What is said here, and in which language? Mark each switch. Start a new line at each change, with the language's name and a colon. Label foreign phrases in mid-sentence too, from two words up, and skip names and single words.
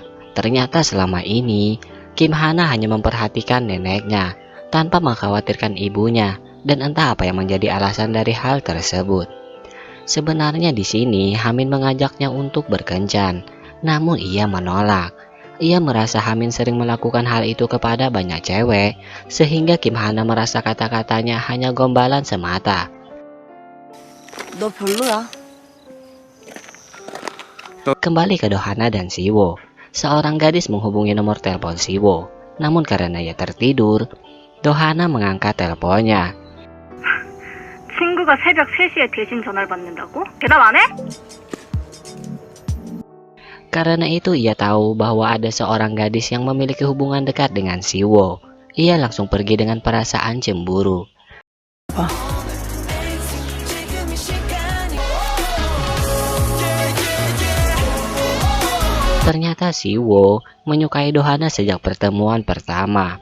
Indonesian: Ternyata selama ini, Kim Hana hanya memperhatikan neneknya, tanpa mengkhawatirkan ibunya, dan entah apa yang menjadi alasan dari hal tersebut. Sebenarnya di sini, Hamin mengajaknya untuk berkencan, namun ia menolak. Ia merasa Hamin sering melakukan hal itu kepada banyak cewek, sehingga Kim Hana merasa kata-katanya hanya gombalan semata.
Korean: 너 별로야.
Indonesian: Kembali ke Dohana dan Siwo. Seorang gadis menghubungi nomor telepon Siwo. Namun karena ia tertidur, Dohana mengangkat teleponnya.
Korean: 친구가 새벽 3시에 대신 전화를 받는다고? 대답 안 해?
Indonesian: Karena itu ia tahu bahwa ada seorang gadis yang memiliki hubungan dekat dengan Siwo. Ia langsung pergi dengan perasaan cemburu. Ternyata Siwo menyukai Dohana sejak pertemuan pertama.